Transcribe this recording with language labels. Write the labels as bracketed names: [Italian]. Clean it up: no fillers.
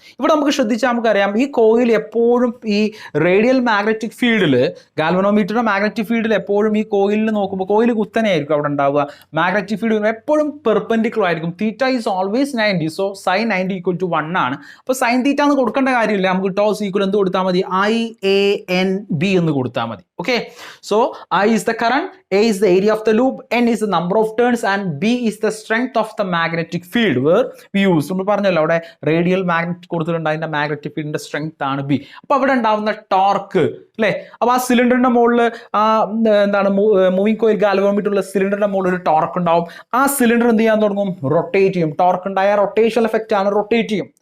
[Malayalam] ഇവിടെ നമുക്ക് ശ്രദ്ധിച്ചാൽ നമുക്കറിയാം, ഈ കോയിൽ എപ്പോഴും ഈ റേഡിയൽ മാഗ്നറ്റിക് ഫീൽഡിൽ, ഗാൽവനോമീറ്ററിൻ്റെ മാഗ്നറ്റിക് ഫീൽഡിൽ എപ്പോഴും ഈ കോയിലിൽ നോക്കുമ്പോൾ കോയിൽ കുത്തനെയായിരിക്കും അവിടെ ഉണ്ടാവുക. മാഗ്നറ്റിക് ഫീൽഡ് എപ്പോഴും എപ്പോഴും പെർപെൻഡിക്കുലർ ആയിരിക്കും. [English] Theta is always 90. [Malayalam] So sine 90 equal to 1 ആണ്. അപ്പോൾ സൈൻ തീറ്റ എന്ന് കൊടുക്കേണ്ട കാര്യമില്ല. നമുക്ക് ടോസ് ഈക്വൽ എന്ത് കൊടുത്താൽ മതി? IANB എന്ന് കൊടുത്താൽ മതി. [English] Okay, so I is the current, A is the area of the loop, N is the number of turns and B is the strength of the magnetic field where we use. [Malayalam] നമ്മൾ പറഞ്ഞല്ലോ അവിടെ radial magnet കൊടുത്തിട്ടുണ്ട്, അതിന്റെ magnetic ഫീൽഡിന്റെ strength ആണ് B. അപ്പൊ അവിടെ ഉണ്ടാവുന്ന ടോർക്ക് അല്ലെ, അപ്പൊ ആ സിലിണ്ടറിന്റെ മുകളിൽ എന്താണ് മൂവിംഗ് കോയിൽ ഗാൽവനോമീറ്റർ ഉള്ള സിലിണ്ടറിന്റെ മുകളിൽ ഒരു ടോർക്ക് ഉണ്ടാവും. ആ സിലിണ്ടർ എന്ത് ചെയ്യാൻ തുടങ്ങും? റൊട്ടേറ്റ് ചെയ്യും. ടോർക്ക് ഉണ്ടായ റൊട്ടേഷൻ എഫക്റ്റ് ആണ്, റൊട്ടേറ്റ് ചെയ്യും.